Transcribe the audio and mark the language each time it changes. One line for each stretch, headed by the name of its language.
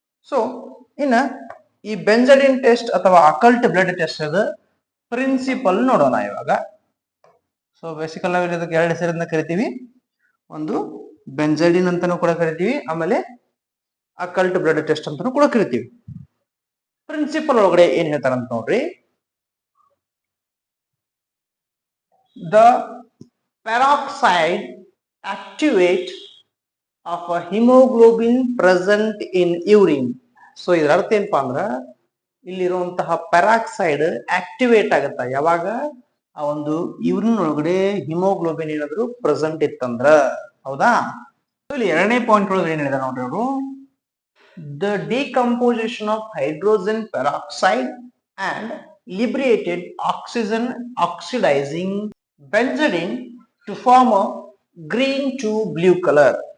Kannada: So ಇನ್ನ ಈ ಬೆಂಜೈಡಿನ್ test ಅಥವಾ ಅಕಲ್ಟ್ ಬ್ಲಡ್ ಟೆಸ್ಟ್ ಅದ ಪ್ರಿನ್ಸಿಪಲ್ ನೋಡೋಣ ಇವಾಗ. ಸೊ ಬೇಸಿಕಲ್ ನಾವು ಇದಕ್ಕೆ ಎರಡು ಹೆಸರಿಂದ ಕರಿತೀವಿ, ಒಂದು ಬೆಂಜೈಡಿನ್ ಅಂತಾನು ಕೂಡ ಕರಿತೀವಿ, ಆಮೇಲೆ ಅಕಲ್ಟ್ ಬ್ಲಡ್ ಟೆಸ್ಟ್ ಅಂತಾನು ಕೂಡ ಕರಿತೀವಿ. ಪ್ರಿನ್ಸಿಪಲ್ ಒಳಗಡೆ ಏನ್ ಹೇಳ್ತಾರಂತ ನೋಡ್ರಿ,
English: The peroxide activate of a hemoglobin present in urine.
Kannada: So ಇದರ ಅರ್ಥ ಏನಪ್ಪಾ ಅಂದ್ರ, ಇಲ್ಲಿರುವಂತಹ ಪೆರಾಕ್ಸೈಡ್ ಆಕ್ಟಿವೇಟ್ ಆಗತ್ತ ಯಾವಾಗ ಆ ಒಂದು ಯೂರಿನ್ ಒಳಗಡೆ ಹಿಮೋಗ್ಲೋಬಿನ್ ಏನಾದ್ರು ಪ್ರೆಸೆಂಟ್ ಇತ್ತಂದ್ರ. ಹೌದಾ? ಇಲ್ಲಿ ಎರಡನೇ ಪಾಯಿಂಟ್ ಒಳಗಡೆ ಏನ್ ಹೇಳಿದಾರೆ ನೋಡ್ರಿ ಅವರು,
English: The decomposition of hydrogen peroxide and liberated oxygen oxidizing benzene to form a green to blue color.